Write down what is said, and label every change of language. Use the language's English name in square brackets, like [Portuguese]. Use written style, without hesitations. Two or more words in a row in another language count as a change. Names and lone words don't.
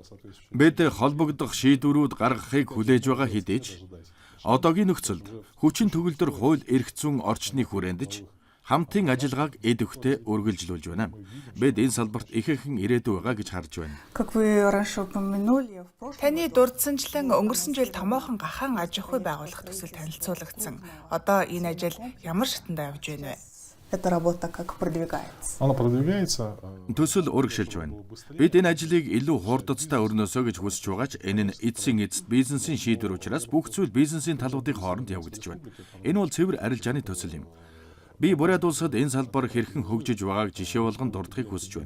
[Mongolian] Бид холбогдох шийдвэрүүд гаргахыг хүлээж байгаа хэдий ч одоогийн нөхцөлд хүчин төгөлдөр хууль эрх зүйн орчны хүрээнд хамтын ажиллагааг идэвхтэй үргэлжлүүлж байна. Бид энэ салбарт ихэнхэн ирээдүй байгаа гэж харж байна. Таны дурдсанчлан өнгөрсөн жил томоохон гахаан аж ахуй байгуулах төсөл танилцуулагдсан. Одоо энэ ажил ямар шатанд явж байна вэ? [Russian] Эта работа как продвигается? Она продвигается. [Mongolian] Төсөл урагшилж байна. Бид энэ ажлыг илүү хурдцтай өрнөөсөө гэж хүсэж байгаа ч энэ нь эцсийн эцэст бизнесийн шийдвэр учраас бүх зүйл бизнесийн талуудын хооронд явагдаж байна. Энэ бол цэвэр арилжааны төсөл юм. Би бурайд улсад энэ салбар хэрхэн хөгжиж байгааг жишээ болгон дурдахыг хүсэж байна.